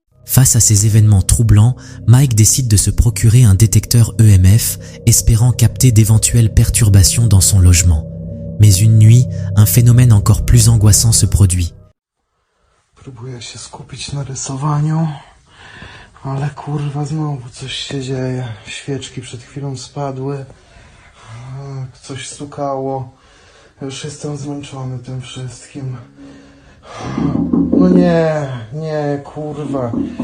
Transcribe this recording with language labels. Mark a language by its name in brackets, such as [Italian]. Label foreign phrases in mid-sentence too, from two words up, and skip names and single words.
[French] Face à ces événements troublants, Mike décide de se procurer un détecteur EMF, espérant capter d'éventuelles perturbations dans son logement. Mais une nuit, un phénomène encore plus angoissant se produit. [Polish] Próbuję się skupić na rysowaniu, ale kurwa znowu coś się dzieje. Świeczki przed chwilą spadły, coś stukało. Już jestem zmęczony tym wszystkim. No nie, kurwa.